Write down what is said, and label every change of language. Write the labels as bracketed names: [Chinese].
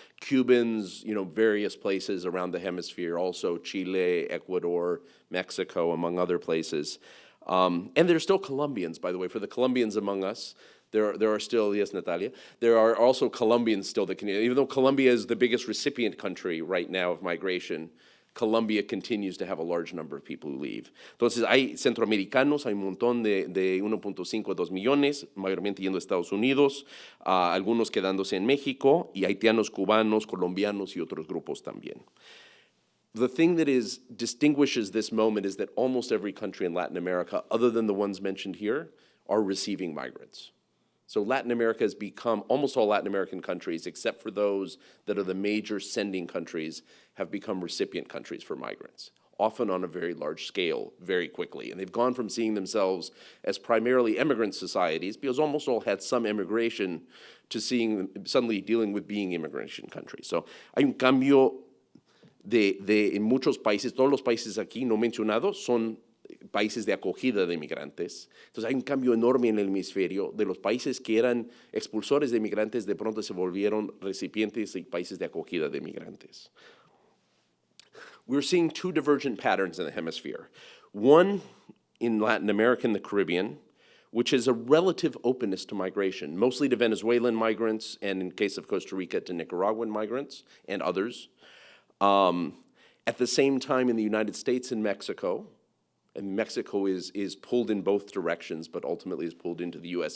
[English] Cubans, various places around the hemisphere, also Chile, Ecuador, Mexico, among other places. And there are still Colombians, by the way. For the Colombians among us, there are still, yes, Natalia, there are also Colombians still that can, even though Colombia is the biggest recipient country right now of migration, Colombia continues to have a large number of people who leave. [Spanish] Entonces, hay centroamericanos, hay un montón de 1.5 a 2 millones, mayormente yendo a Estados Unidos, algunos quedándose en México, y haitianos, cubanos, colombianos y otros grupos también. [English] The thing that distinguishes this moment is that almost every country in Latin America, other than the ones mentioned here, are receiving migrants. So Latin America has become, almost all Latin American countries, except for those that are the major sending countries, have become recipient countries for migrants, often on a very large scale, very quickly. And they've gone from seeing themselves as primarily immigrant societies, because almost all had some immigration, to suddenly dealing with being immigration countries. [Spanish] So hay un cambio en muchos países. Todos los países aquí no mencionados son países de acogida de migrantes. Entonces hay un cambio enorme en el hemisferio. De los países que eran expulsores de migrantes, de pronto se volvieron recipientes y países de acogida de migrantes. [English] We're seeing 2 divergent patterns in the hemisphere. One in Latin America and the Caribbean, which is a relative openness to migration, mostly to Venezuelan migrants, and in case of Costa Rica, to Nicaraguan migrants and others. At the same time, in the United States and Mexico is pulled in both directions, but ultimately is pulled into the U.S.